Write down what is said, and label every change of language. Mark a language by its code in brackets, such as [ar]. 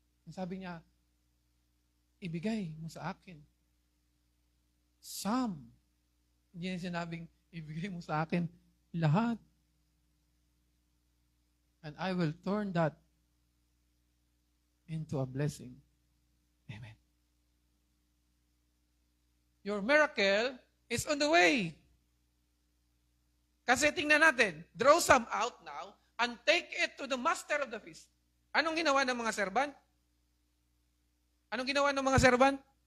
[tl] Sabi niya, ibigay mo sa akin. [en] Some. [tl] Hindi niya sinabing, ibigay mo sa akin lahat. [en] And I will turn that into a blessing. Amen. Your miracle is on the way. [tl] Kasi tingnan natin, [en] draw some out now and take it to the master of the feast. [tl] Anong ginawa ng mga servant? Anong ginawa ng mga servant?